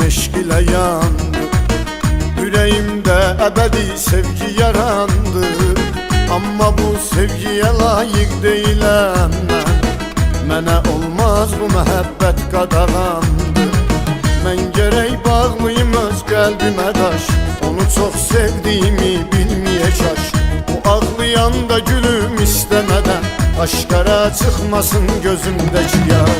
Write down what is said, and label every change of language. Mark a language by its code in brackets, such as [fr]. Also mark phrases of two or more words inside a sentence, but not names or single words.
[tr] eşk ile yandı, yüreğimde ebedi sevgi yarandı. Ama bu sevgiye layık değilim ben, [az] mənə olmaz bu məhəbbət qadağandı. Mən gərək bağlıyım öz qəlbimə daş, onu çox sevdiyimi bilməyə kaş. Bu ağlayanda gülüm istəmədən, aşkara çıxmasın gözümdəki yaş.